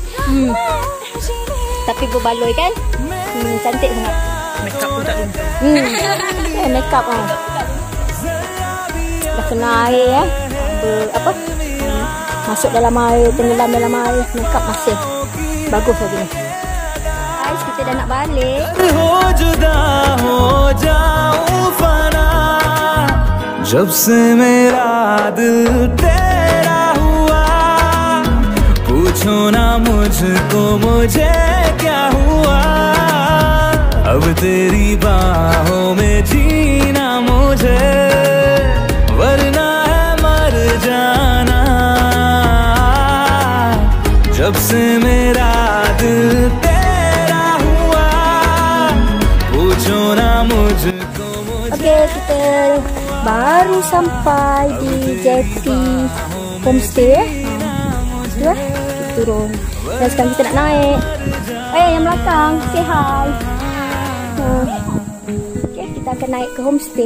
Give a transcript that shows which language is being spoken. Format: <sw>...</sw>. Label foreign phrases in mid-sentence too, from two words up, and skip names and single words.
<ms>Tapi berbaloi kan? Cantik sangat. Makeup pun tak lupa. Makeup dah kena air masuk dalam air, tenggelam dalam air, makeup masih bagus lagi ni. Guys, kita dah nak balik.</ms> <hi>हो जुदा हो जाऊं फना, जब से मेरा दिल तेरा हुआ। पूछो ना मुझको मुझे क्या हुआ। अब तेरी बाहों में जीना मुझे, वरना है मर जाना। जब से मेरा दिल तेरा हुआ, पूछो ना मुझको मुझे।</hi> <ms>Okay, kita baru sampai di jeti homestay. Tu lah, kita turun. Dan sekarang kita nak naik. Yang belakang,</ms> <en>say hi.</en> <ms>Okay, kita akan naik ke homestay.</ms>